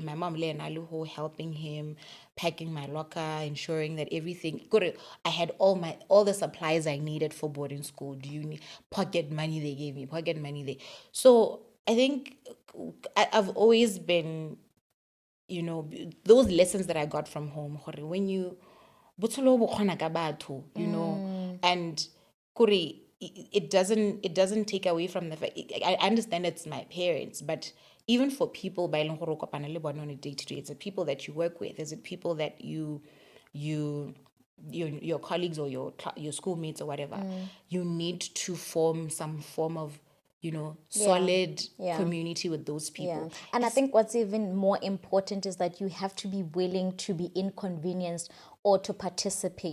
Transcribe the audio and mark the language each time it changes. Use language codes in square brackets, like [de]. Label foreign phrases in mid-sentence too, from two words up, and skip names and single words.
[en] My mom helping him, packing my locker, ensuring that everything. I had all the supplies I needed for boarding school. Do you need pocket money? They gave me pocket money. So I think I've always been, you know, those lessons that I got from home. When you [tn] botshelo bo kgona ka batho, [en] you know, and kore it doesn't take away from the fact. I understand it's my parents, but even for people [tn] ba eleng gore o kopana le bone [en] on a day-to-day, it's the people that you work with, is it people that your colleagues or your schoolmates or whatever, you need to form some form of, you know, solid community with those people. Yeah. And I think what's even more important is that you have to be willing to be inconvenienced or to participate.